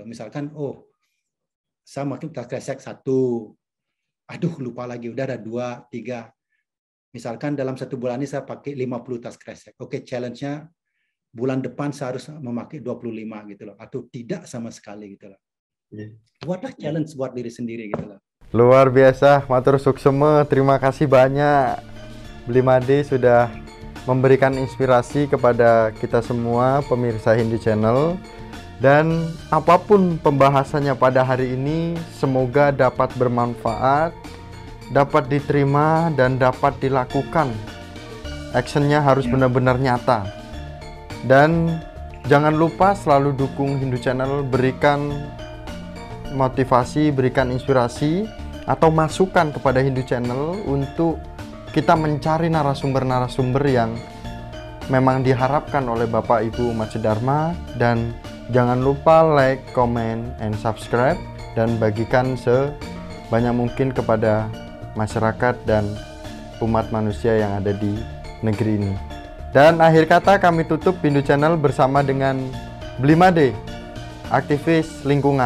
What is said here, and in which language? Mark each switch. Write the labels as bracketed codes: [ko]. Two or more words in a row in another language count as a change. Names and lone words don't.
[id] Misalkan saya memakai tas kresek 1, aduh lupa lagi, udah ada 2, 3. Misalkan dalam 1 bulan ini saya pakai 50 tas kresek. Oke, challenge-nya bulan depan saya harus memakai 25 gitu loh, atau tidak sama sekali gitu loh. Buatlah challenge buat diri sendiri gitu loh. Luar biasa, [ban] matur suksema. [id] Terima kasih banyak Bli Made sudah memberikan inspirasi kepada kita semua pemirsa Hindu Channel. Dan apapun pembahasannya pada hari ini, semoga dapat bermanfaat, dapat diterima, dan dapat dilakukan. Actionnya harus benar-benar nyata. Dan jangan lupa selalu dukung Hindu Channel, berikan motivasi, berikan inspirasi atau masukan kepada Hindu Channel untuk kita mencari narasumber-narasumber yang memang diharapkan oleh Bapak Ibu Umat Sedharma. Dan jangan lupa [en] like, comment, and subscribe, [id] dan bagikan sebanyak mungkin kepada masyarakat dan umat manusia yang ada di negeri ini. Dan akhir kata kami tutup Hindu Channel bersama dengan Bli Made, aktivis lingkungan.